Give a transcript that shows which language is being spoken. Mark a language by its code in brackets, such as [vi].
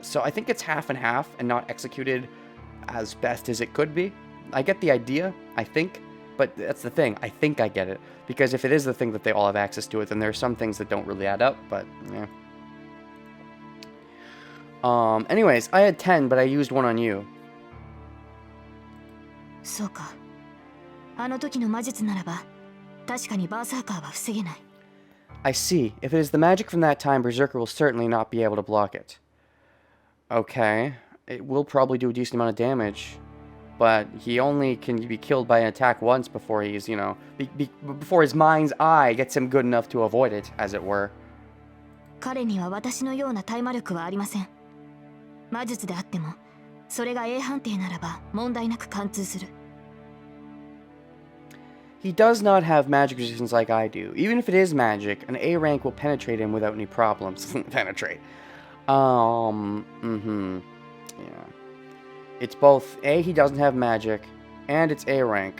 [en] So I think it's half and half and not executed as best as it could be. I get the idea, I think. But that's the thing, I think I get it. Because if it is the thing that they all have access to it, then there are some things that don't really add up, but, yeah. Anyways, I had 10, but I used one on you. [ja] そうか。あの時の魔術ならば、確かにバーサーカーは防げない。 [en] I see. If it is the magic from that time, Berserker will certainly not be able to block it. Okay. It will probably do a decent amount of damage. But he only can be killed by an attack once before he's, you know, before his mind's eye gets him good enough to avoid it, as it were. [ja] 彼には私のような対魔力はありません。魔術であっても、それが A 判定ならば問題なく貫通する。 [en] He does not have magic resistance like I do. Even if it is magic, an A rank will penetrate him without any problems. Penetrate. Yeah. It's both A, he doesn't have magic, and it's A rank.